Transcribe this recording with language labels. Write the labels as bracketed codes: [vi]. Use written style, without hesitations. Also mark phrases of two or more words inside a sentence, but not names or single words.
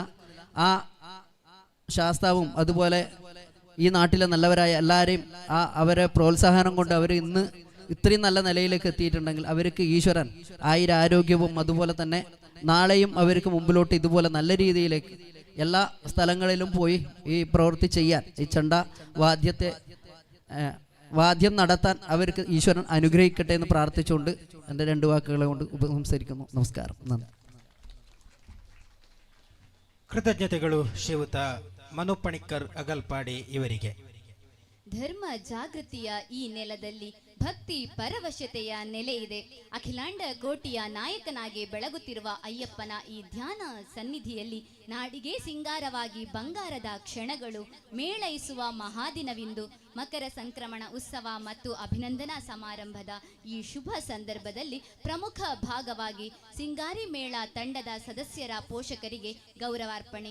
[ml] ആ ശാസ്താവും അതുപോലെ ഈ നാട്ടിലെ നല്ലവരായ എല്ലാവരെയും അവരെ പ്രോത്സാഹനം കൊണ്ട് അവർ ഇന്ന് ഇത്രയും നല്ല നിലയിലേക്ക് എത്തിയിട്ടുണ്ടെങ്കിൽ അവർക്ക് ഈശ്വരൻ 1000 ആരോഗ്യവും അതുപോലെ തന്നെ നാളെയും അവർക്ക് മുമ്പിലോട്ട് ഇതുപോലെ നല്ല രീതിയിലേക്ക് എല്ലാ സ്ഥലങ്ങളിലും പോയി ഈ പ്രവൃത്തി ചെയ്യാൻ, ഈ ചെണ്ട വാദ്യം നടത്താൻ അവർക്ക് ഈശ്വരൻ അനുഗ്രഹിക്കട്ടെ എന്ന് പ്രാർത്ഥിച്ചുകൊണ്ട് എൻ്റെ 2 വാക്കുകളെ കൊണ്ട് ഉപസംഹരിക്കുന്നു. നമസ്കാരം, നന്ദി. [kn] ಕೃತಜ್ಞತೆಗಳು ಶ್ರೀಯುತ ಮನು ಪಣಿಕ್ಕರ್ ಅಗಲ್ಪಾಡಿ ಇವರಿಗೆ. ಧರ್ಮ ಜಾಗೃತಿಯ ಈ ನೆಲದಲ್ಲಿ ಭಕ್ತಿ ಪರವಶತೆಯ ನೆಲೆ ಇದೆ. ಅಖಿಲಾಂಡ ಕೋಟಿಯ ನಾಯಕನಾಗಿ ಬೆಳಗುತ್ತಿರುವ ಅಯ್ಯಪ್ಪನ ಈ ಧ್ಯಾನ ಸನ್ನಿಧಿಯಲ್ಲಿ ನಾಡಿಗೆ ಸಿಂಗಾರವಾಗಿ ಬಂಗಾರದ ಕ್ಷಣಗಳು ಮೇಳೈಸುವ ಮಹಾದಿನವಿಂದು ಮಕರ ಸಂಕ್ರಮಣ ಉತ್ಸವ ಮತ್ತು ಅಭಿನಂದನಾ ಸಮಾರಂಭದ ಈ ಶುಭ ಸಂದರ್ಭದಲ್ಲಿ ಪ್ರಮುಖ ಭಾಗವಾಗಿ ಸಿಂಗಾರಿ ಮೇಳ ತಂಡದ ಸದಸ್ಯರ ಪೋಷಕರಿಗೆ ಗೌರವಾರ್ಪಣೆ.